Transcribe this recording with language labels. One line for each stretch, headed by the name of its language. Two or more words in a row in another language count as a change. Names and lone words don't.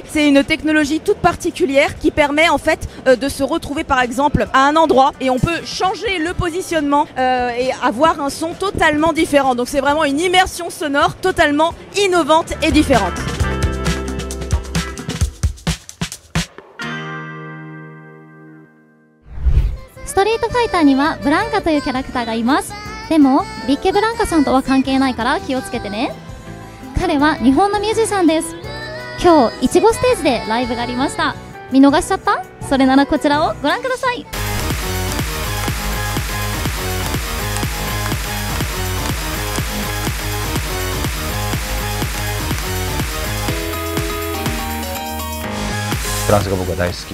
French: C'est une technologie toute particulière qui permet en fait de se retrouver par exemple à un endroit et on peut changer le positionnement et avoir un son totalement différent. Donc c'est vraiment une immersion sonore totalement innovante et différente.
Japanese: Street Fighter にはブランカというキャラクターがいます。でもビッケブランカさんとは関係ないから気をつけてね。彼は日本のミュージシャンです。今日いちごステージでライブがありました。見逃しちゃった？それならこちらをご覧ください。フランスが僕は大好き。